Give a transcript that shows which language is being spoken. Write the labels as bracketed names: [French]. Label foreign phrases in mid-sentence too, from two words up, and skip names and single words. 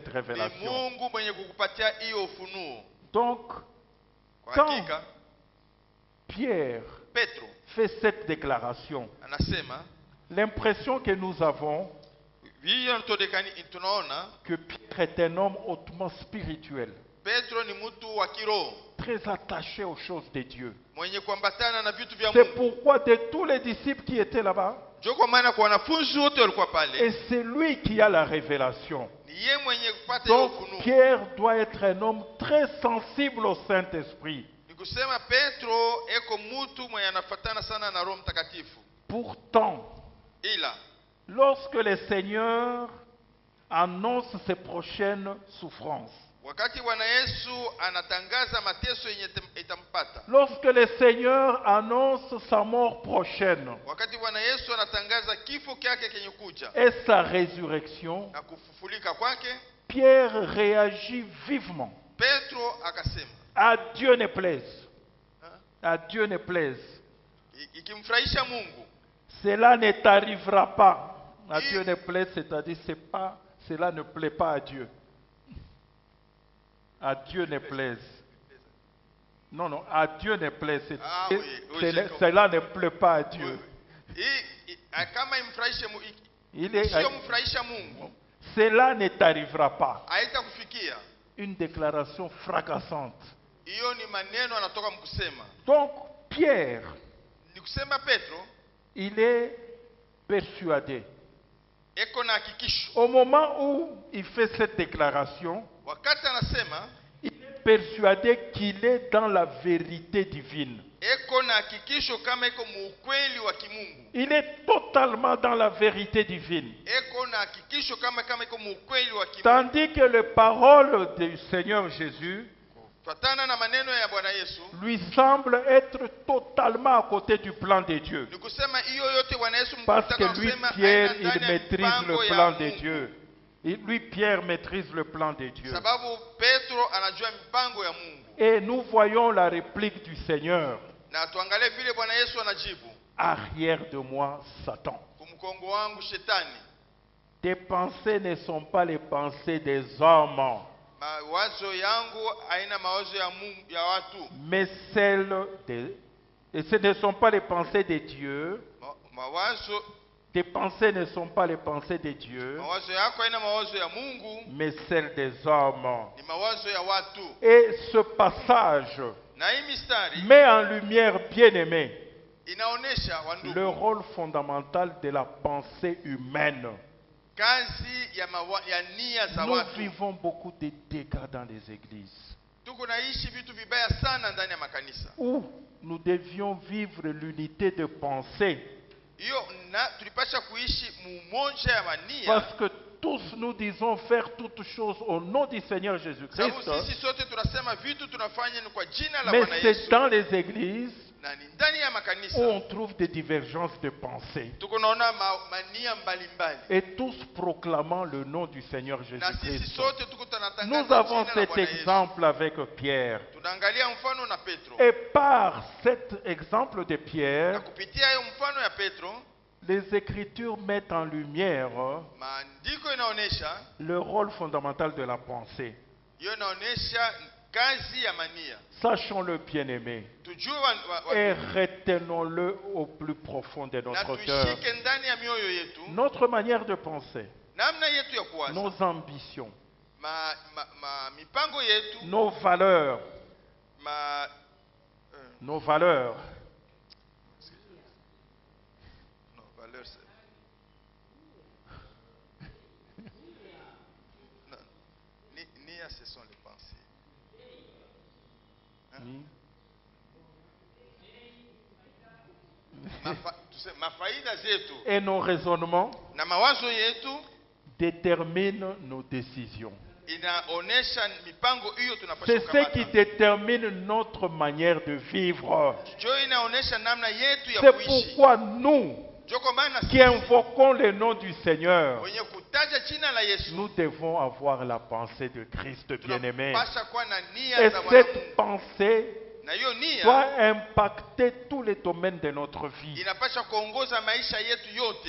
[Swahili] ni [French] révélation. [Swahili] Mungu mwenye kukupatia hiyo ufunuo. [French] Donc, [Swahili] Kwa [French] quand [Swahili] hakika [French] Pierre [Swahili] Petro [French] fait cette déclaration, [Swahili] anasema [French] l'impression que nous avons [Swahili] hiyo tunaona [French] que Pierre est un homme hautement spirituel, [Swahili] Petro ni mtu wa kiroho [French] très attaché aux choses de Dieu. [Swahili] mwenye kuambatana na vitu vya [French] C'est [Swahili] Mungu. [French] pourquoi de tous les disciples qui étaient là-bas, [Swahili] Ndio kwa maana kwa wanafunzi wote walikuwa [French] et [Swahili] pale, [French] c'est lui qui a la révélation. [Swahili] ni yeye mwenye kupata hiyo [French] Donc [Swahili] ufunuo. [French] Pierre doit être un homme très sensible au Saint-Esprit. [Swahili] Ni kusema Petro eko mtu mwenye anafuatana sana na Roho Mtakatifu. [French] Pourtant, [Swahili] Ila [French] lorsque le Seigneur annonce ses prochaines souffrances, [Swahili] wakati Bwana Yesu anatangaza mateso yenye itampata, [French] lorsque le Seigneur annonce sa mort prochaine [Swahili] wakati Bwana Yesu anatangaza kifo kyake kenye kuja [French] et sa résurrection, [Swahili] na kufufulika kwake, [French] Pierre réagit vivement. [Swahili] Petro akasema, [French] À Dieu ne plaise. À Dieu ne plaise. [Swahili] ikimfurahisha Mungu, [French] Cela ne t'arrivera pas. À Dieu ne plaise, c'est-à-dire cela ne plaît pas à Dieu. À Dieu ne plaise. Non, non, à Dieu ne plaise. Ah oui, oui, j'ai compris. Cela ne plaît pas à Dieu. [Swahili] kama imfurahishe [French] Il est- [Swahili] sio mfurahisha Mungu, [French] Cela ne t'arrivera pas. [Swahili] haitakufikia. [French] Une déclaration fracassante. [Swahili] Hiyo ni maneno anatoka mkusema. [French] Donc, Pierre, [Swahili] Ni kusema Petro [French] il est persuadé. [Swahili] eko na hakikisho. [French] Au moment où il fait cette déclaration, [Swahili] Wakati anasema [French] il est persuadé qu'il est dans la vérité divine. [Swahili] eko na hakikisho kama eko muukweli wa kimungu. [French] Il est totalement dans la vérité divine. [Swahili] Eko na hakikisho kama eko muukweli wa kimungu. [French] Tandis que les paroles du Seigneur Jésus [Swahili] Fatana na maneno ya Bwana Yesu, [French] lui semblent être totalement à côté du plan de Dieu. [Swahili] ni kusema hiyo yote Bwana Yesu [French] Parce que [Swahili] mkutaka [French] lui, [Swahili] kusema [French] Pierre, [Swahili] aina [French] il [Swahili] ndani ya [French] maîtrise [Swahili] mipango [French] le [Swahili] ya [French] plan de [Swahili] Mungu. [French] Dieu. Lui, Pierre, maîtrise le plan de Dieu. [Swahili] Sababu Petro anajua mipango ya Mungu. [French] Et nous voyons la réplique du Seigneur. [Swahili] Na tuangalie vile Bwana Yesu anajibu, [French] Arrière de moi, Satan. [Swahili] kumkongo wangu shetani, [French] Tes pensées ne sont pas les pensées des hommes, [Swahili] mawazo yangu haina mawazo ya Mungu ya watu. [French] mais celles de... Et ce ne sont pas les pensées de Dieu. [Swahili] Mawazo [French] Tes pensées ne sont pas les pensées de Dieu, [Swahili] mawazo yako haina mawazo ya Mungu, [French] mais celles des hommes. [Swahili] ni mawazo ya watu. [French] Et ce passage [Swahili] Na hii mistari [French] met en lumière, bien-aimé, [Swahili] inaonesha [French] le [Swahili] wandugu, [French] rôle fondamental de la pensée humaine. [Swahili] kazi ya nia za [French] Nous [Swahili] watu. [French] vivons beaucoup de dégâts dans les églises, [Swahili] Tuko naishi vitu vibaya sana ndani ya makanisa. [French] où nous devions vivre l'unité de pensée, [Swahili] Hiyo na tulipasha kuishi mumoja ya mania, [French] parce que tous nous disons faire toutes choses au nom du Seigneur Jésus-Christ, [Swahili] sababu sisi sote tunasema vitu tunafanya ni kwa jina la [French] mais [Swahili] Bwana [French] c'est [Swahili] Yesu. [French] dans les églises [Swahili] Na ni ndani ya [French] où [Swahili] makanisa [French] on trouve des divergences de pensée, [Swahili] tuko naona mania mbalimbali, [French] et tous proclamant le nom du Seigneur [Swahili] na sisi [French] Jésus-Christ. [Swahili] sote tuko tunatangaza [French] Nous avons [Swahili] jina la [French] cet [Swahili] Bwana Yesu. [French] exemple avec Pierre. [Swahili] Tunaangalia mfano na Petro, [French] Et par cet exemple de [Swahili] na [French] Pierre, [Swahili] kupitia hiyo mfano ya Petro [French] les Écritures mettent en lumière [Swahili] maandiko inaonesha, [French] le rôle fondamental de la pensée. [Swahili] hiyo inaonesha kazi ya mania. [French] Sachons-le, bien-aimé, [Swahili] Tujue [French] et retenons-le au plus profond de [Swahili] na [French] notre cœur. [Swahili] tuishike ndani ya mioyo yetu [French] Notre manière de penser, [Swahili] namna yetu ya kuwaza, [French] nos ambitions, [Swahili] mipango yetu, [French] nos valeurs, nos valeurs, no, valeurs. No, nia ce sont les pensées. [Swahili] mafaida zetu [French] et nos raisonnements [Swahili] na mawazo yetu [French] déterminent nos décisions. [Swahili] inaonesha mipango hiyo tunapaswa [French] C'est ce qui [Swahili] kukamata. [French] détermine notre manière de vivre. [Swahili] Jo inaonesha namna yetu ya [French] C'est [Swahili] kuishi. [French] pourquoi nous, [Swahili] Jo kwa maana [French] qui invoquons le nom du Seigneur, [Swahili] wenye kutaja jina la Yesu [French] nous devons avoir la pensée de Christ bien-aimé. [Swahili] tunapaswa kuwa na nia [French] Et [Swahili] za Bwana Mungu. [French] cette pensée [Swahili] Na hiyo nia [French] doit impacter tous les domaines de notre vie. [Swahili] inapaswa kuongoza maisha yetu yote.